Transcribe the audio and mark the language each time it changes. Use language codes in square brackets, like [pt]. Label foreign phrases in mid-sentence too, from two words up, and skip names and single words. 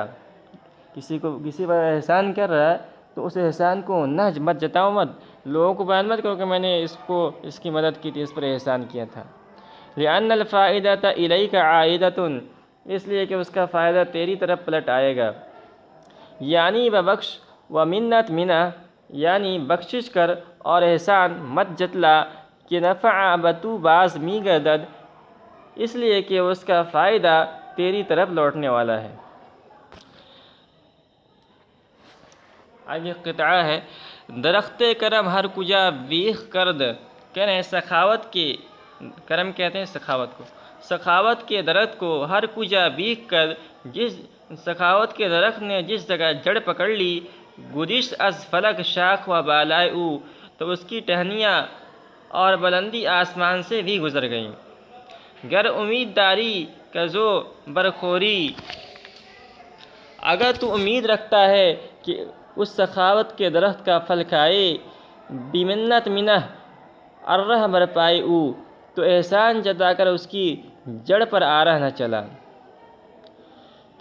[ur] کسی پر احسان کر رہا ہے تو اس احسان کو مت جتاؤ، مت لوگوں کو بیان مت کرو کہ میں نے اس کی مدد کی تھی، اس پر احسان کیا تھا۔ [ar] لأن الفائدۃ الیک عائدۃ، [ur] اس لیے کہ اس کا فائدہ تیری طرف پلٹ آئے گا۔ [fa] یعنی ببخش و منت منہ، [ur] یعنی بخشش کر اور احسان مت جتلا، [fa] کہ نفع بتو باز می گردد، [ur] اس لیے کہ اس کا فائدہ تیری طرف لوٹنے والا ہے۔ آگے قطعہ ہے، [fa] درخت کرم ہر کجا بیخ کرد، [ur] کہہ رہے ہیں سخاوت کے، کرم کہتے ہیں سخاوت کو، سخاوت کے درخت کو [fa] ہر کجا بیخ کر، [ur] جس سخاوت کے درخت نے جس جگہ جڑ پکڑ لی، [fa] گدشت از فلک شاخ و بالائے او، [ur] تو اس کی ٹہنیاں اور بلندی آسمان سے بھی گزر گئیں۔ [fa] گر امید داری کزو برخوری، [ur] اگر تو امید رکھتا ہے کہ اس سخاوت کے درخت کا پھل کھائے، [fa] بمنت منہ ارہ برپائے او، [ur] تو احسان جتا کر اس کی جڑ پر آرہ نہ چلا۔